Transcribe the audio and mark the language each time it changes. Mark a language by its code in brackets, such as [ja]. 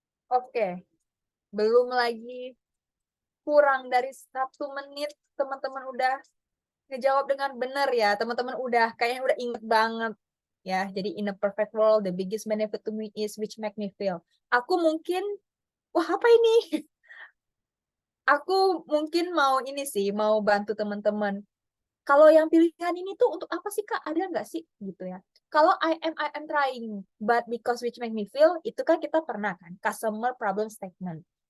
[id] Oke, Belum lagi kurang dari 1 menit, teman-teman udah ngejawab dengan benar ya. Teman-teman udah kayaknya udah inget banget ya. [en] Jadi in a perfect world, the biggest benefit to me is which make me feel. [id] Aku mungkin, wah apa ini? Aku mungkin mau ini sih, mau bantu teman-teman. Kalau yang pilihan ini tuh untuk apa sih Kak? Ada nggak sih gitu ya? Kalau [en] I am trying, but because which make me feel, [id] itu kan kita pernah kan, customer problem statement.